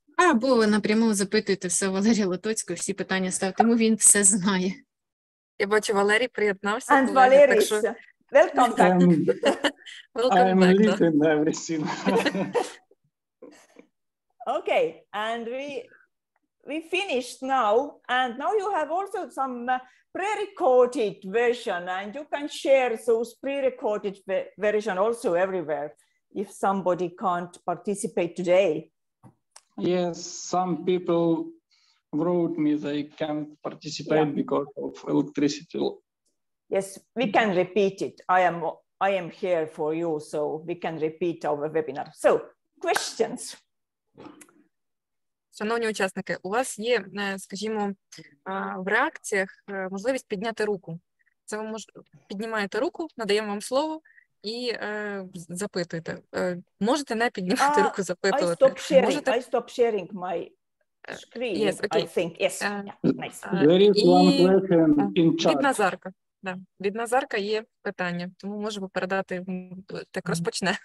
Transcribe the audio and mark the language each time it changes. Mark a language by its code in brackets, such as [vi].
[uk] Або ви напряму запитуєте все Валерія Лотоцького, всі питання ставте йому, він все знає. Я бачу, Валерій приєднався. [en] And Valery, welcome back. I'm listening everything. Okay, and we finished now, and now you have also some pre-recorded version, and you can share those pre-recorded version also everywhere if somebody can't participate today. Yes, some people wrote me they can't participate because of electricity. Yes, we can repeat it. I am here for you, so we can repeat our webinar. So, questions. [uk] Шановні учасники, у вас є, скажімо, в реакціях можливість підняти руку. Це ви піднімаєте руку, надаємо вам слово і запитуєте. Можете не піднімати руку, запитувати. [en] I stop sharing my screen, yes, okay. I think. Yes, nice. There is one question in chat. [uk] Від Назарка. Да. Від Назарка є питання, тому можемо передати, так розпочне.